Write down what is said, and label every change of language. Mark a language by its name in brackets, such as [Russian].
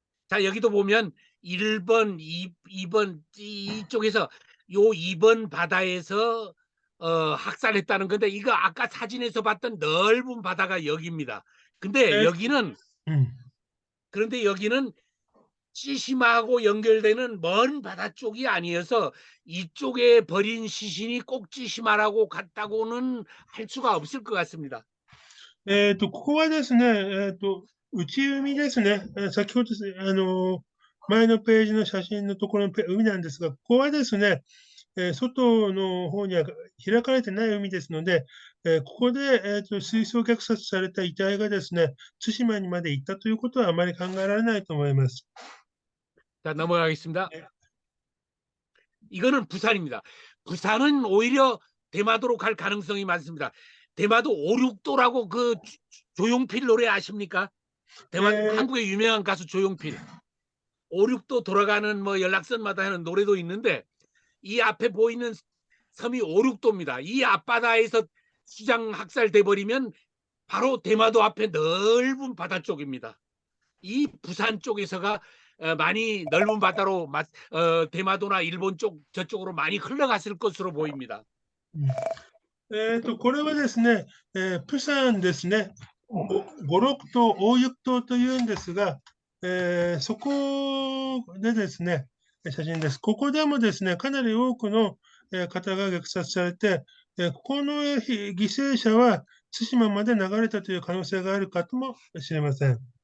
[Korean] 자, 여기도 보면 1번, 2번 이쪽에서 요 2번 바다에서 학살했다는 건데 이거 아까 사진에서 봤던 넓은 바다가 여기입니다. 근데 えー 여기는 うん。 그런데 여기는 찌시마하고 연결되는 먼 바다 쪽이 아니어서 이쪽에 버린 시신이 꼭 찌시마라고 같다고는 할 수가 없을 것 같습니다. [Japanese] ここはですね、内海ですね。先ほどですね、前のページの写真のところの海なんですが、ここはですね、外の方には開かれてない海ですので、ここで、水槽虐殺された遺体がですね、対馬にまで行ったということはあまり考えられないと思います。 [Korean] 자, 넘어가겠습니다. 네. 이거는 부산입니다. 부산은 오히려 대마도로 갈 가능성이 많습니다. 대마도 5, 6도라고 그 조용필 노래 아십니까? 네. 한국의 유명한 가수 조용필. 5, 6도 돌아가는 뭐 연락선마다 하는 노래도 있는데 이 앞에 보이는 섬이 5, 6도입니다. 이 앞바다에서 수장 학살돼 버리면 바로 대마도 앞에 넓은 바다 쪽입니다. 이 부산 쪽에서가 많이 넓은 바다로 대마도나 일본 쪽 저쪽으로 많이 흘러갔을 것으로 보입니다. [Japanese] これはですね、プサンですね、五六島、大雪島というんですが、そこでですね、写真です。ここでもですね、かなり多くの方が虐殺されて、ここの犠牲者は対馬まで流れたという可能性があるかもしれません。